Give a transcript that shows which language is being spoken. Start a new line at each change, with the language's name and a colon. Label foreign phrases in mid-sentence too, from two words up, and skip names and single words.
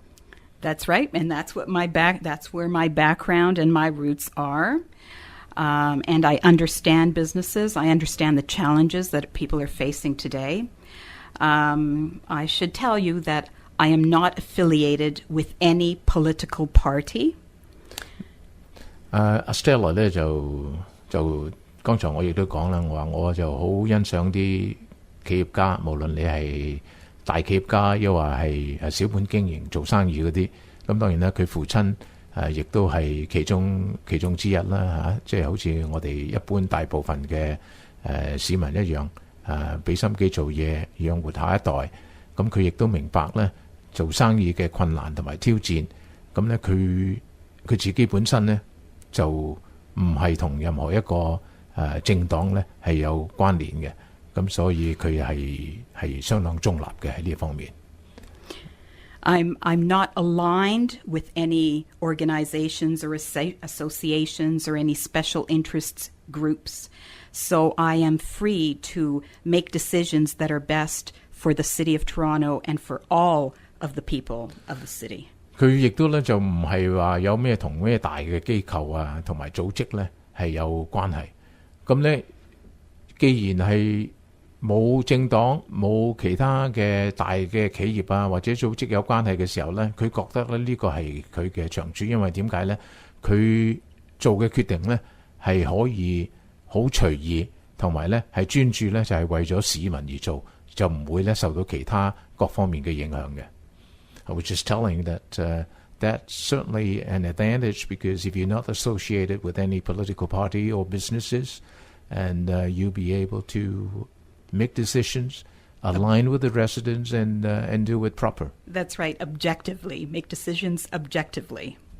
English: That's right, and that's where my background and my roots are. And I understand businesses. I understand the challenges that people are facing today. I should tell you that I am not affiliated with any political party.
Cantonese: Stella 咧就剛才我亦都講啦，我就好欣賞啲企業家，無論你係大企業家，又或係小本經營做生意嗰啲。咁當然啦，佢父親亦都係其中之一啦，即係好似我哋一般大部分嘅市民一樣， 俾心機做嘢，養活下一代。咁佢亦都明白咧做生意嘅困難同埋挑戰。咁咧佢自己本身咧就唔係同任何一個政黨咧係有關聯嘅。咁所以佢係相當中立嘅喺呢一方面。
English: I'm not aligned with any organizations or associations or any special interests groups, so I am free to make decisions that are best for the City of Toronto and for all of the people of the city.
Cantonese: 佢亦都咧就唔係話有咩同咩大嘅機構啊同埋組織咧係有關係。咁咧，既然係冇政黨冇其他嘅大嘅企業啊或者組織有關係嘅時候咧，佢覺得咧呢個係佢嘅長處，因為點解咧？佢做嘅決定咧係可以好隨意，同埋咧係專注咧就係為咗市民而做，就唔會咧受到其他各方面嘅影響嘅。
English: I was just telling that that's certainly an advantage because if you're not associated with any political party or businesses, and you'll be able to make decisions, align with the residents, and do it proper. That's right, objectively. Make decisions objectively.